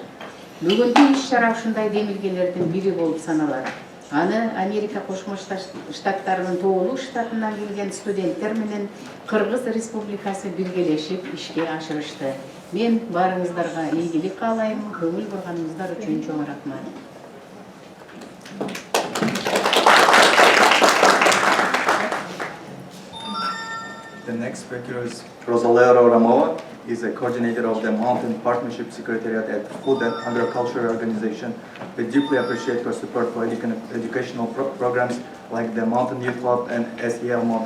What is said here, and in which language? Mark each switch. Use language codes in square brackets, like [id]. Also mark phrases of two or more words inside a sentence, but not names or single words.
[ky] Бүгүнкү иш-чара ушундай демилгелердин бири болуп саналат. Аны Америка Кошмо Штаттарынын тоолуу штатынан келген студенттер менен Кыргыз Республикасы биргелешип ишке ашырышты. Мен баарыңыздарга ийгилик каалайм, көңүл бурганыңыздар үчүн чоң рахмат. [en] The next speaker is Rosalero Ramova. Is a coordinator of the Mountain Partnership Secretariat at Food and Agriculture Organization. We deeply appreciate your support for educational programs like the Mountain Youth Club and SEL model.